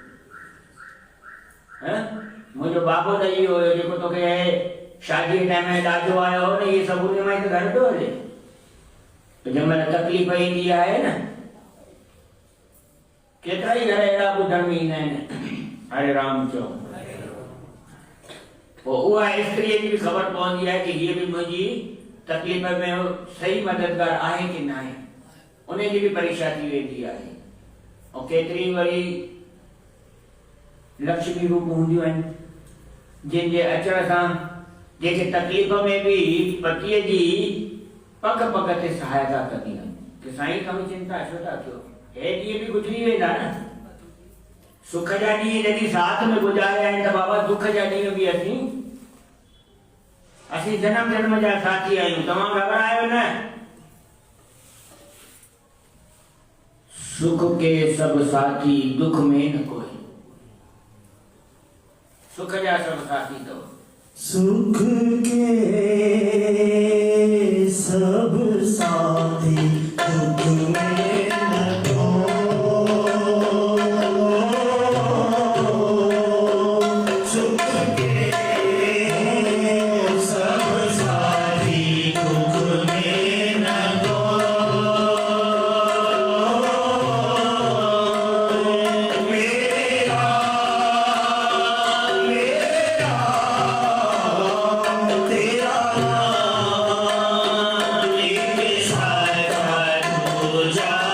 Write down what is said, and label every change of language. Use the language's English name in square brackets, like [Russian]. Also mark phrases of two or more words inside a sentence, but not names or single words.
[Sindhi] मुंहिंजो बाबो त इहो हुयो जेको तोखे शादी जे टाइम में ॾाजो आयो हो न, इहे सभु उन मां ई त घर पियो हले। त जंहिंमहिल तकलीफ़ ईंदी आहे न, केतिरा ई घर अहिड़ा ॿुधण में ईंदा आहिनि। हरे राम चओ। पोइ उहा स्त्रीअ जी बि ख़बर पवंदी आहे कि हीअ बि मुंहिंजी तकलीफ़ में सही मददगार आहे कि न आहे, उनजी बि परीक्षा थी वेंदी आहे। ऐं केतिरी वरी लक्ष्मी रूप हूंदियूं आहिनि, जिन जे अचण सां जेके तकलीफ़ में बि पतीअ जी पग पग ते सहायता कंदियूं आहिनि कि साईं कम चिंता छो था कयो, हे ॾींहं बि गुज़री वेंदा न। सुख जा ॾींहं जॾहिं साथ में गुज़ारिया आहिनि त बाबा दुख जा ॾींहं बि असीं जन्म जन्म जा साथी आहियूं। तव्हां घबरायो न। [Hindi] सुख के सब साथी, दुख में न कोई। [Sindhi] सुख जा सब साथी तो [Hindi] सुख के सब साथी, दुख में न कोई। सुख के सब साथी, दुख में न कोई। मेरा तेरा नाम लेके साथ साथ हो जा।